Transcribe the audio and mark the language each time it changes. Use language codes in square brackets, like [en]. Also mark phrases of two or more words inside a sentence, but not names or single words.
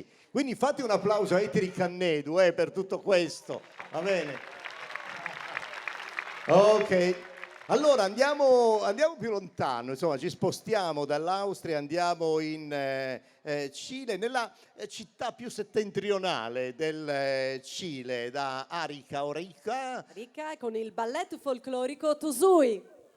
[it] Quindi fate un applauso a Itiri Cannedu per tutto questo, va bene? Ok, allora andiamo più lontano, insomma ci spostiamo dall'Austria, andiamo in Cile, nella città più settentrionale del Cile, da Arica o Rica. Arica con il balletto folclorico Tusui.